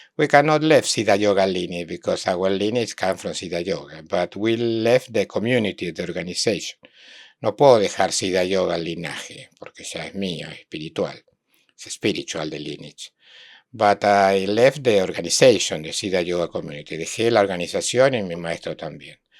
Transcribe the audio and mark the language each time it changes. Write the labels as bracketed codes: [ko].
[en] We cannot leave Siddha Yoga lineage because our lineage comes from Siddha Yoga, but we left the community, the organization. [es] No puedo dejar Siddha Yoga al linaje, porque ya es mío, es espiritual. [en] Es spiritual the lineage. But I left the organization, the Siddha Yoga community. [es] Dejé la organización y mi maestro también.